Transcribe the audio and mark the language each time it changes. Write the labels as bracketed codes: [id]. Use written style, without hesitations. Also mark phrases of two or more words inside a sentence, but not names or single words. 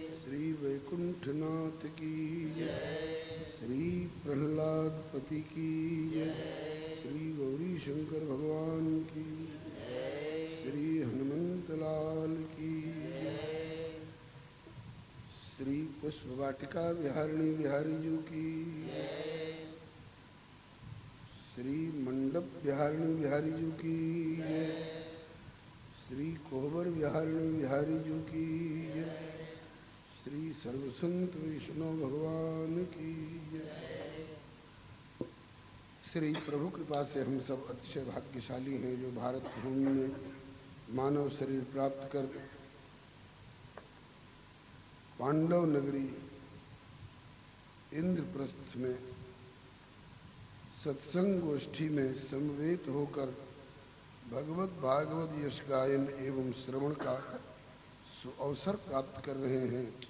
[hi] श्री वैकुंठनाथ की जय। श्री प्रहलाद पति की जय। श्री गौरी शंकर भगवान की जय श्री हनुमंत लाल की जय। श्री पुष्प वाटिका बिहारिणी बिहारी जी की जय श्री मंडप बिहारिणी बिहारी जी की जय। श्री कोहबर बिहारिणी बिहारी जी की जय। श्री सर्वसंत वैष्णव भगवान की जय। श्री प्रभु कृपा से हम सब अतिशय भाग्यशाली हैं जो भारत भूमि में मानव शरीर प्राप्त कर पांडव नगरी इंद्रप्रस्थ में सत्संग गोष्ठी में समवेत होकर भगवत भागवत यश गायन एवं श्रवण का अवसर प्राप्त कर रहे हैं।